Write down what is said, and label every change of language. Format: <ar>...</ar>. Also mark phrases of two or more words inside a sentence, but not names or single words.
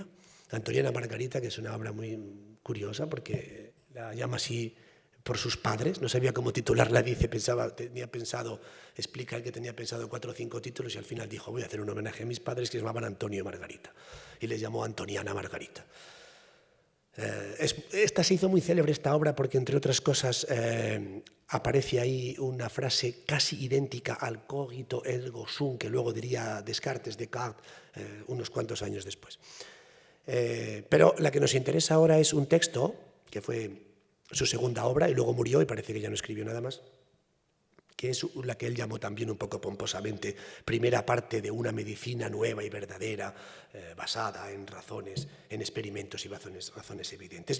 <es>Antoniana Margarita, que es una obra muy curiosa porque la llama así por sus padres, no sabía cómo titularla, explica que tenía pensado 4 o 5 títulos y al final dijo, voy a hacer un homenaje a mis padres que se llamaban Antonio y Margarita, y les llamó Antoniana Margarita. Esta se hizo muy célebre, esta obra, porque entre otras cosas aparece ahí una frase casi idéntica al</es> <la>cogito ergo sum,</la> <es>que luego diría Descartes unos cuantos años después. Pero la que nos interesa ahora es un texto que fue su segunda obra, y luego murió y parece que ya no escribió nada más, que es la que él llamó también un poco pomposamente primera parte de una medicina nueva y verdadera, basada en razones, en experimentos y razones evidentes.</es>